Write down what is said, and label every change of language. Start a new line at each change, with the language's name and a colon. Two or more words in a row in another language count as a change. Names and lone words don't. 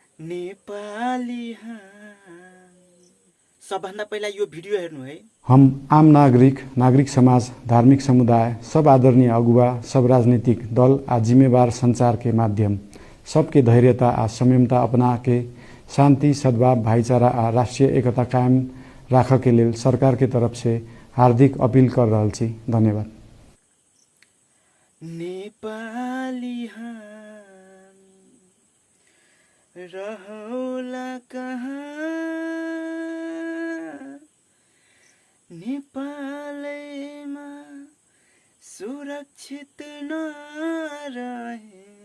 Nepali: नेपाली सबभन्दा पहिला यो भिडियो हेर्नु है।
Maithili: हम आम नागरिक, नागरिक समाज, धार्मिक समुदाय, सब आदरणीय अगुवा, सब राजनीतिक दल आ जिम्मेवार संचार के माध्यम सबके धैर्यता आ संयमता अपना के शांति, सद्भाव, भाईचारा आ राष्ट्रीय एकता कायम राख के लेल सरकार के तरफ से हार्दिक अपील कर रहल छी। धन्यवाद।
Nepali: नेपाली रहौला कहाँ, नेपालैमा सुरक्षित नरहे।